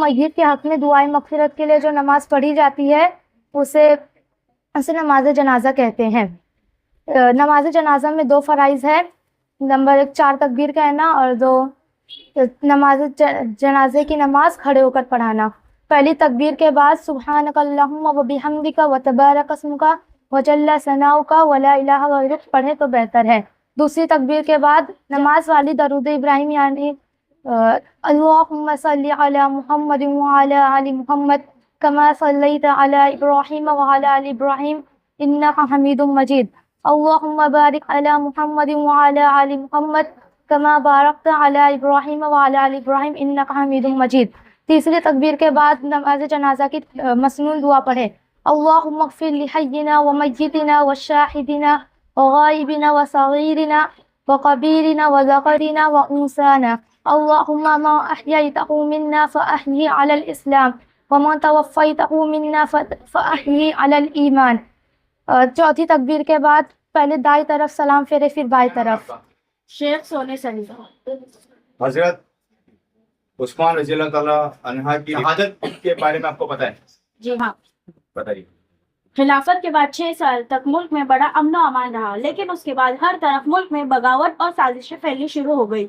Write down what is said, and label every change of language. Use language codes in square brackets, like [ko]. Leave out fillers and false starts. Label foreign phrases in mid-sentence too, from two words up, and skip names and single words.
[hi] मय्यत के हक में दुआए मग़फ़िरत के लिए जो नमाज पढ़ी जाती है उसे नमाज जनाजा कहते हैं। नमाज जनाजा में 2 फ़राइज़ है। नंबर 1 4 तकबीर कहना और 2 नमाज जनाजे की नमाज खड़े होकर पढ़ाना। पहली तकबीर के बाद [ar] سبحانك اللهم وبحمدك وتبارك اسمك وجل ثناؤك ولا إله غيرك [hi] पढ़े तो बेहतर है। दूसरी तकबीर के बाद नमाज वाली दरूद इब्राहिम यानी [ar] اللهم صل على محمد وعلى آل محمد كما صليت على إبراهيم وعلى آل إبراهيم إنك حميد مجيد. اللهم بارك على محمد وعلى آل محمد كما باركت على إبراهيم وعلى آل إبراهيم إنك حميد مجيد. [hi] तीसरी तकबीर के बाद नमाज जनाजा की मसनून दुआ पढ़े। [ar] اللهم اغفر لحينا وميتنا وشاهدنا وغائبنا وصغيرنا وكبيرنا وذكرنا وأنثانا. اللهم ما أحييته منا فأحيه على الإسلام وما توفيته منا فأحيه على الإيمان. [hi] चौथी तकबीर के बाद पहले दाई तरफ सलाम फेरे फिर बाई तरफ। शेख सोने सही। हजरत उस्मान [ar] رضي الله تعالى عنها [hi] की शहादत के बारे में आपको पता है? जी हाँ, बताइए। खिलाफत के बाद 6 साल तक मुल्क में बड़ा अमन और अमान रहा, लेकिन उसके बाद हर तरफ मुल्क में बगावत और साजिशें फैलनी शुरू हो गई।